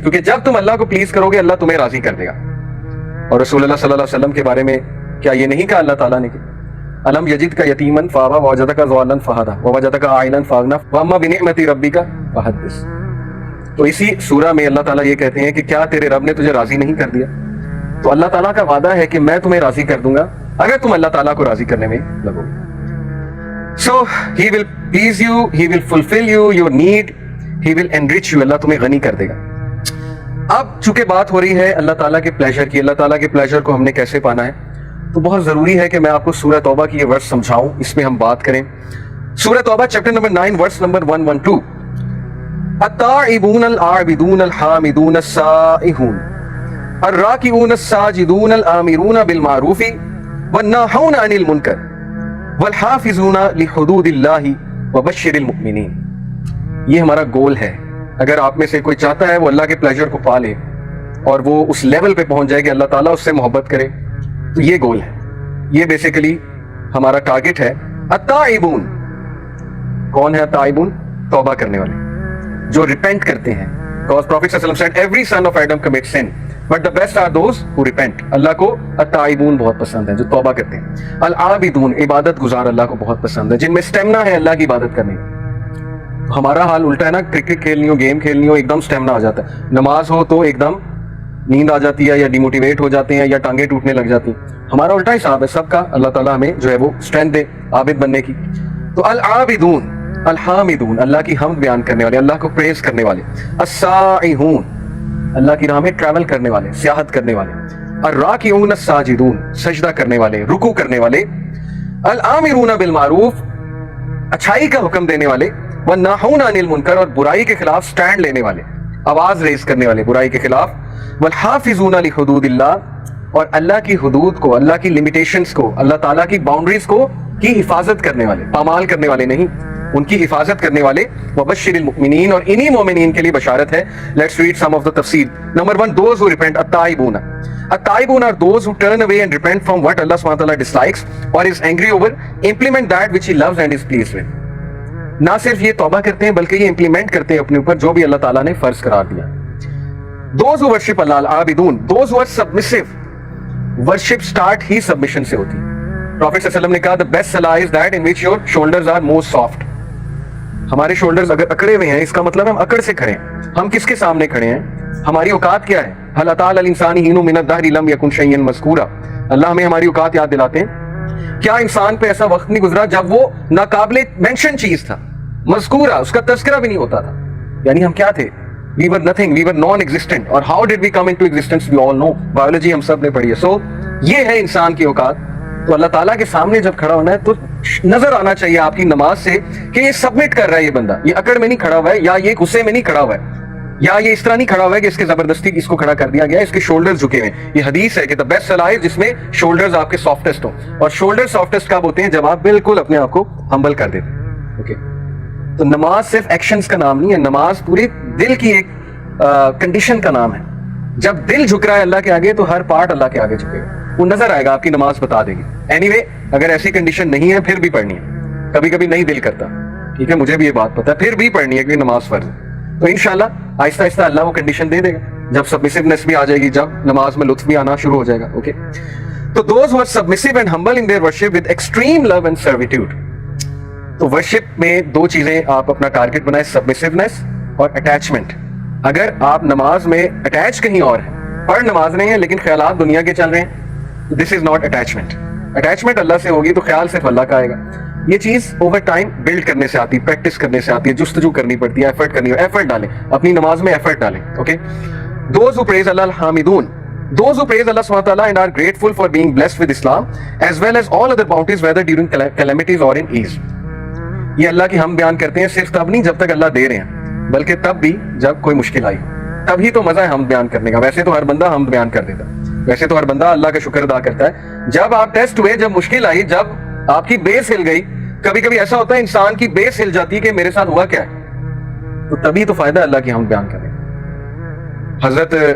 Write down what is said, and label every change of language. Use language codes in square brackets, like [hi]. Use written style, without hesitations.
[ur] کیونکہ جب تم اللہ کو پلیز کرو گے اللہ تمہیں راضی کر دے گا. اور رسول اللہ صلی اللہ علیہ وسلم کے بارے میں کیا یہ نہیں کہا اللہ تعالیٰ نے کہ [ar] الم یجد کا یتیمن فآویٰ ووجدک ضالا فہدیٰ ووجدک عائلا فاغنیٰ واما بنعمت ربک فحدث. [ur] تو اسی سورہ میں اللہ تعالیٰ یہ کہتے ہیں کہ کیا تیرے رب نے تجھے راضی نہیں کر دیا؟ تو اللہ تعالیٰ کا وعدہ ہے کہ میں تمہیں راضی کر دوں گا اگر تم اللہ تعالیٰ کو راضی کرنے میں لگو گے. [en] So he will please you, he will fulfill you, your need, he will enrich you. [ur] اللہ تمہیں غنی کر دے گا. اب چونکہ بات ہو رہی ہے اللہ تعالیٰ کے پلیجر کی, اللہ تعالیٰ کے پلیجر کو ہم نے کیسے پانا ہے, تو بہت ضروری ہے کہ میں آپ کو سورہ توبہ کی یہ ورس سمجھاؤں, اس میں ہم بات کریں. سورہ توبہ چیپٹر نمبر 9 ورس نمبر 112. [ar] التائبون العابدون الحامدون السائحون الراکعون الساجدون الآمرون بالمعروف والناہون عن المنکر والحافظون لحدود اللہ وبشر المؤمنین. [ur] یہ ہمارا گول ہے. اگر آپ میں سے کوئی چاہتا ہے وہ اللہ کے پلیجر کو پا لے اور وہ اس لیول پہ پہنچ جائے کہ اللہ تعالیٰ اس سے محبت کرے, تو یہ گول ہے, یہ بیسیکلی ہمارا ٹارگٹ ہے. التائبون, کون ہے التائبون؟ توبہ کرنے والے جو ریپینٹ کرتے ہیں. [en] Because Prophet صلی اللہ علیہ وسلم said every son of Adam commits sin but the best are those who repent. [ur] اللہ کو التائبون بہت پسند ہے جو توبہ کرتے ہیں. العابدون, عبادت گزار اللہ کو بہت پسند ہے جن میں سٹیمنا ہے اللہ کی عبادت کرنے. ہمارا حال الٹا ہے نا, کرکٹ کھیلنی ہو, گیم کھیلنی ہو, ایک دم سٹیمنا آ جاتا ہے. نماز ہو تو ایک دم نیند آ جاتی ہے یا ڈیموٹیویٹ ہو جاتے ہیں یا ٹانگیں ٹوٹنے لگ جاتی ہیں. ہمارا الٹا حساب ہے سب کا. اللہ تعالیٰ ہمیں جو ہے وہ اسٹرینتھ دے عابد بننے کی. تو العابدون, الحامدون, اللہ کی حمد بیان کرنے والے, اللہ کو پریز کرنے والے. السائحون, اللہ کی راہ میں ٹریول کرنے والے, سیاحت کرنے والے. الراکعون الساجدون, سجدہ کرنے والے, رکوع کرنے والے. الآمرون بالمعروف, اچھائی کا حکم دینے والے. والناہون عن المنکر, اور برائی کے خلاف سٹینڈ لینے والے, آواز ریز کرنے والے برائی کے خلاف. والحافظون لحدود اللہ, اور اللہ کی حدود کو, اللہ کی لمیٹیشنز کو, اللہ تعالیٰ کی باؤنڈریز کو کی حفاظت کرنے والے, پامال کرنے والے نہیں, ان کی حفاظت کرنے والے. وبشر المؤمنین, اور انہی مومنین کے لیے بشارت ہے. [en] let's read some of the [ur] تفسیر. [en] Number 1, those who repent. التائبون, التائبون are those who turn away and repent from what Allah subhanahu wa ta'ala dislikes or is angry over, implement that which he loves and is pleased with. [ur] نہ صرف یہ توبہ کرتے ہیں بلکہ یہ implement کرتے ہیں اپنے اوپر جو بھی اللہ تعالیٰ نے فرض قرار دیا. [en] Those who worship Allah, العابدون, those who are submissive. [ur] Worship start he submission سے ہوتی ہے. [en] Prophet صلی اللہ علیہ وسلم [ur] نے کہا [en] the best salah is that in which your shoulders are most soft. [ur] ہمارے شولڈرز اگر اکڑے ہوئے ہیں اس کا مطلب ہم اکڑ سے کھڑے ہیں. ہم کس کے سامنے کھڑے ہیں؟ ہماری اوقات کیا ہے؟ [ar] هل اتى على الانسان حين من الدهر لم يكن شيئا مذكورا. [ur] اللہ ہمیں ہماری اوقات یاد دلاتے ہیں. کیا انسان پہ ایسا وقت نہیں گزرا جب وہ ناقابل مینشن چیز تھا, مذکورہ, اس کا تذکرہ بھی نہیں ہوتا تھا. یعنی ہم کیا تھے؟ [en] We were nothing, we were non-existent. اور how did we come into existence? We all know. [ur] Biology ہم سب نے پڑھی ہے. So یہ ہے انسان کی اوقات. تو اللہ تعالیٰ کے سامنے جب کھڑا ہونا ہے تو نظر آنا چاہیے آپ کی نماز سے کہ یہ سبمٹ کر رہا ہے, یہ بندہ یہ اکڑ میں نہیں کھڑا ہوا ہے, یا یہ غصے میں نہیں کھڑا ہوا ہے, یا یہ اس طرح نہیں کھڑا ہوا ہے کہ اس کے زبردستی اس کو کھڑا کر دیا گیا, اس کے شولڈرز جھکے ہوئے ہیں. یہ حدیث ہے کہ [en] the best salah is [ur] جس میں شولڈرز آپ کے سافٹسٹ ہوں. اور شولڈر سافٹسٹ کب ہوتے ہیں؟ جب آپ بالکل اپنے آپ کو ہمبل کر دیتے ہیں. اوکے, تو نماز صرف ایکشنز کا نام نہیں ہے, نماز پورے دل کی ایک کنڈیشن کا نام ہے. جب دل جھک رہا ہے اللہ کے آگے تو ہر پارٹ اللہ کے آگے جھکے گا, وہ نظر آئے گا, آپ کی نماز بتا دے گی. اینی وے, اگر ایسی کنڈیشن نہیں ہے پھر بھی پڑھنی ہے. کبھی کبھی نہیں دل کرتا, ٹھیک ہے, مجھے بھی یہ بات پتا ہے, پھر بھی پڑھنی ہے کیونکہ نماز فرض ہے. تو انشاءاللہ آہستہ آہستہ اللہ وہ کنڈیشن دے دے گا جب سبمسیونیس بھی آ جائے گی, جب نماز میں لطف بھی آنا شروع ہو جائے گا. [en] Okay, تو those who are submissive and humble in their worship with extreme love and servitude. [ur] تو ورشپ میں دو چیزیں آپ اپنا ٹارگٹ بنائیں, سبمسیونیس اور اٹیچمنٹ. اگر آپ نماز میں اٹیچ کہیں اور ہیں, پڑھ نماز رہے ہیں لیکن خیالات دنیا کے چل رہے ہیں, [en] This is not attachment. [ur] اٹیچمنٹ اللہ سے ہوگی تو خیال صرف اللہ کا آئے گا. یہ چیز اوور ٹائم بلڈ کرنے سے آتی ہے, پریکٹس کرنے سے آتی ہے, جستجو کرنی پڑتی ہے, ایفرٹ کرنی ہے. ایفرٹ ڈالیں اپنی نماز میں, ایفرٹ ڈالیں. [en] Okay, those who praise Allah الحامدون, those who praise Allah subhanahu wa ta'ala and are grateful for being blessed with Islam as well as all other bounties whether during calamities or in ease. [ur] یہ اللہ کی ہم بیان کرتے ہیں صرف تب نہیں جب تک اللہ دے رہے ہیں، بلکہ تب بھی جب کوئی مشکل آئی، تبھی تو مزہ ہے ہم بیان کرنے کا۔ ویسے تو ہر بندہ ہم بیان کر دیتا، ویسے تو ہر بندہ اللہ کا شکر ادا کرتا ہے۔ جب آپ ٹیسٹ ہوئے، جب مشکل آئی، جب آپ کی بیس ہل گئی، کبھی کبھی ایسا ہوتا ہے انسان کی بیس ہل جاتی ہے کہ میرے ساتھ ہوا کیا ہے، تو تبھی تو فائدہ اللہ کی ہم بیان کرنے کا۔ حضرت